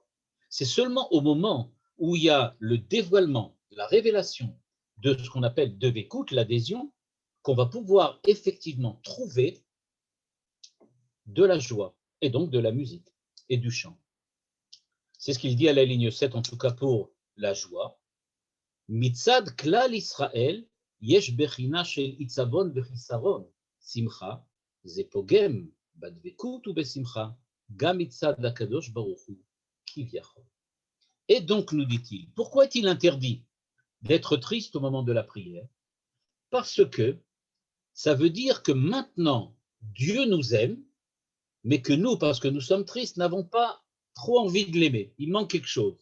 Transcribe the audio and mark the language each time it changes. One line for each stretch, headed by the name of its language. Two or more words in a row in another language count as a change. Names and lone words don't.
French: C'est seulement au moment où il y a le dévoilement, la révélation de ce qu'on appelle devekut, l'adhésion, qu'on va pouvoir effectivement trouver de la joie et donc de la musique et du chant. C'est ce qu'il dit à la ligne 7, en tout cas pour la joie.
Hebrew: מצד כלל ישראל, יש בחינה של עצבון וחסרון, שמחה, זה פוגם, בדבקות או בשמחה, גם מצד הקדוש ברוך הוא, כביכול.
French: Et donc, nous dit-il, pourquoi est-il interdit d'être triste au moment de la prière? Parce que ça veut dire que maintenant, Dieu nous aime, mais que nous, parce que nous sommes tristes, n'avons pas trop envie de l'aimer. Il manque quelque chose.